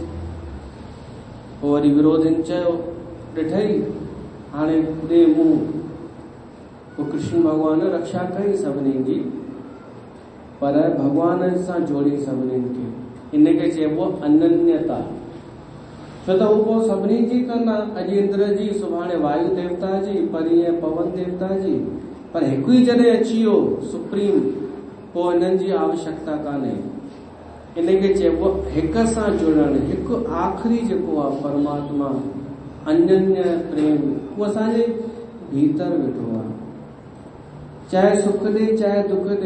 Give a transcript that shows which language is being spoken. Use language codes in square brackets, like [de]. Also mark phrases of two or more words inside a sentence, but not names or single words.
[sd] पोइ वरी विरोधियुनि चयो ॾिठई हाणे ॾे मुंहुं। पोइ कृष्ण भॻवान रक्षा कई सभिनी जी, पर भगवान सां जोड़ी सभिनीनि खे। इनखे चइबो अनन्यता। छो त हू पोइ सभिनी जी कंदा, अॼु इंद्र जी, सुभाणे वायु देवता जी, परीहं पवन देवता जी, पर हिकु ई जॾहिं अची वियो सुप्रीम, पोइ हिननि जी आवश्यकता कान्हे। इनखे चइबो हिक सां जुड़णु। हिकु आख़िरी जेको आहे परमात्मा अनन्य प्रेम, उहो असांजे भीतर वेठो आहे, चाहे सुख ॾे चाहे दुख ॾे।